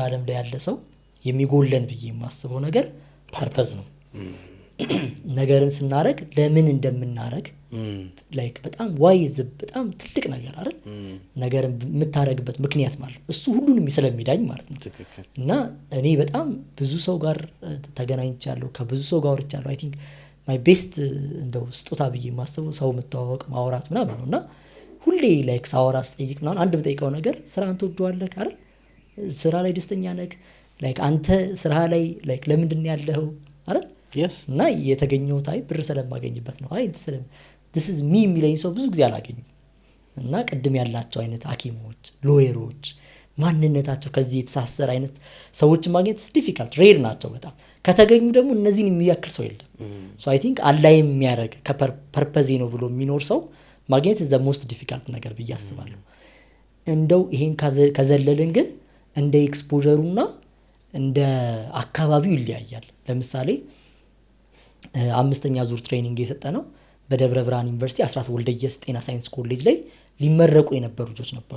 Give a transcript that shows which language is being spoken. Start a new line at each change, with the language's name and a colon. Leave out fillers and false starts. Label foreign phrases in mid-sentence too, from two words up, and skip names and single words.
Amharic: ዓለም ላይ ያለ ሰው የሚጎለን ብዬ የማስበው ነገር ፐርፐዝ ነው። ነገርን ስናረግ ለምን እንደምናረግ ላይክ በጣም ዋይዝ በጣም ትልቅ ነገር አይደል ነገርን የምታረግበት ምክንያት ማለት እሱ ሁሉንም ስለሚዳኝ ማለት ነው። እና እኔ በጣም ብዙ ሰው ጋር ተገናኝቻለሁ ከብዙ ሰው ጋር ወርቻለሁ።
English: I think my best
Amharic: እንደው ስጦታ ብዬ የማስበው ሰው መተዋወቅ ማውራት ምናምን ነውና ሁሌ ላይክ ሳወራ ስጠይቅ ምናምን አንድ የምጠይቀው ነገር ስራን ትወደዋለህ አይደል? ስራ ላይ ደስተኛ ነህ? ላይክ አንተ ስራ ላይ ላይክ ለምንድን ነው ያለኸው አይደል? እና የተገኘው ታይ ብር ስለማገኝበት ነው። አይ
English: this is me
Amharic: የሚለኝ ሰው ብዙ ጊዜ አላገኝም። እና ቅድም ያላቸው አይነት ሐኪሞች ሎየሮች ማንነታቸው ከዚህ የተሳሰረ አይነት ሰዎች ማግኘት
English: difficult rare
Amharic: ናቸው በጣም። ከተገኙ ደግሞ እነዚህን የሚያክል ሰው የለም።
English: so I think
Amharic: አላይ የሚያረግ ከፐርፐዝ ነው ብሎ የሚኖር ሰው ማግኘት
English: is the most difficult
Amharic: ነገር ብዬ አስባለሁ። እንደው ይሄን ከዘለልን ግን እንደ ኤክስፖዠሩና እንደ አካባቢው ይለያያል። ለምሳሌ 5ኛ ዙር ትሬኒንግ የሰጠነው በደብረ ብርሃን ዩኒቨርሲቲ አስራት ወልደየስ ጤና ሳይንስ ኮሌጅ ላይ ሊመረቁ የነበሩ ልጆች ነበሩ።